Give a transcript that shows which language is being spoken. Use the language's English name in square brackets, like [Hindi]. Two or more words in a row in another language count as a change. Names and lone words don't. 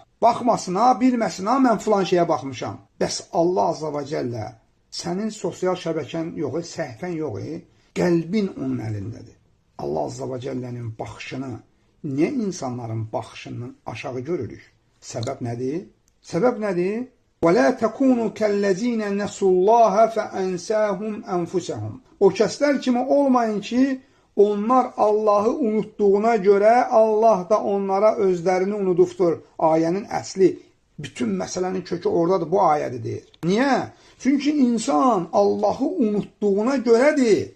[Azerbaijani] Baxmasına, bilməsinə, mən filan şeyə baxmışam. Bəs Allah [Arabic] عز وجل [Azerbaijani] sənin sosial şəbəkən yox, səhifən yox, qəlbin onun əlindədir. Allah Azza və Cəllənin baxışını niyə insanların baxışından aşağı görürük? Səbəb nədir? Səbəb nədir? [Arabic] وَلَا تَكُونُوا كَالَّذ۪ينَ نَسُوا اللّٰهَ فَاَنْسَاهُمْ أَنْفُسَهُمْ [Azerbaijani] O kəslər kimi olmayın ki, onlar Allahı unutduğuna görə Allah da onlara özlərini unudubdur. Ayənin əsli, bütün məsələnin kökü oradadır, bu ayədir deyir. Niyə? Çünki insan Allahı unutduğuna görədir.